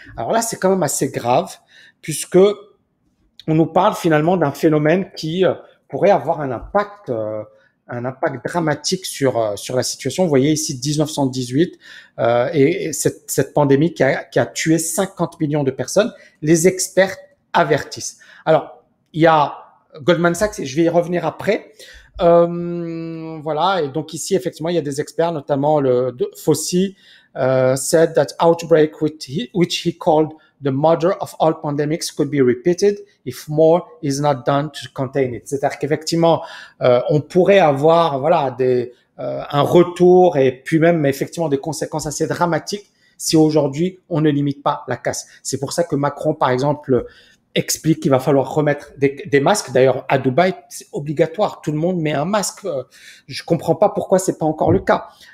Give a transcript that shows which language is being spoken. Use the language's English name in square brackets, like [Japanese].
[French] Alors là, c'est quand même assez grave puisque on nous parle finalement d'un phénomène qui pourrait avoir un impact dramatique sur la situation. Vous voyez ici 1918 et cette pandémie qui a tué 50 millions de personnes. Les experts avertissent. Alors, il y a Goldman Sachs, et je vais y revenir après. Voilà, et donc ici, effectivement, il y a des experts, notamment [English] Fauci said that outbreak which he called the mother of all pandemics could be repeated if more is not done to contain it. [French] C'est-à-dire qu'effectivement, on pourrait avoir un retour et puis même effectivement des conséquences assez dramatiques si aujourd'hui on ne limite pas la casse. C'est pour ça que Macron, par exemple, explique qu'il va falloir remettre des masques. D'ailleurs, à Dubaï, c'est obligatoire. Tout le monde met un masque. Je comprends pas pourquoi c'est pas encore le cas.